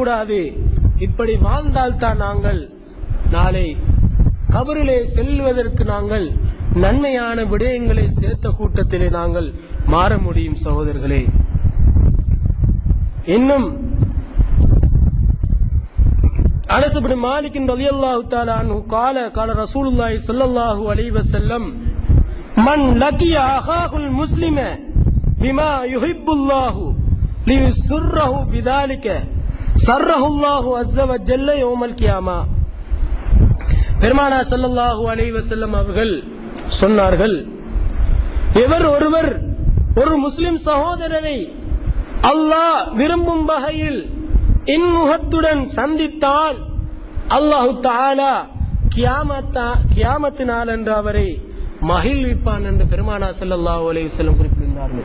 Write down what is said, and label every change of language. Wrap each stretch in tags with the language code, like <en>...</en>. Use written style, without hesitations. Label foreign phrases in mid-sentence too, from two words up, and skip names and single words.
<ta>இப்படி வாழ்ந்தால்தான் நாங்கள் நாளை கபரிலே செல்வதற்கு நாங்கள் நன்மையான விடயங்களை சேர்த்த கூட்டத்திலே நாங்கள் மாற முடியும் சகோதரர்களே.</ta> <ar>இன்னும் அனஸ் இப்னு மாலிக் رضي الله تعالى عنه قال رسول الله صلى الله عليه وسلم من لقي اخاه المسلم بما يحب الله ليسره بذلك سره الله عز وجل يوم القيامه.</ar> <ta>பெருமானார்</ta> <ar>صلى الله عليه وسلم</ar> <ta>அவர்கள் சொன்னார்கள், எவர் ஒருவர் ஒரு முஸ்லிம் சகோதரரை அல்லாஹ் விரும்பும் வகையில் இன்முகத்துடன் சந்தித்தால்</ta> <ar>الله تعالى</ar> <ta>கியாமத் நாள் என்று அவரை மகிழ்விப்பான் என்று பெருமானார்</ta> <ar>صلى الله عليه وسلم</ar> <ta>குறிப்பிட்டார்கள்.</ta>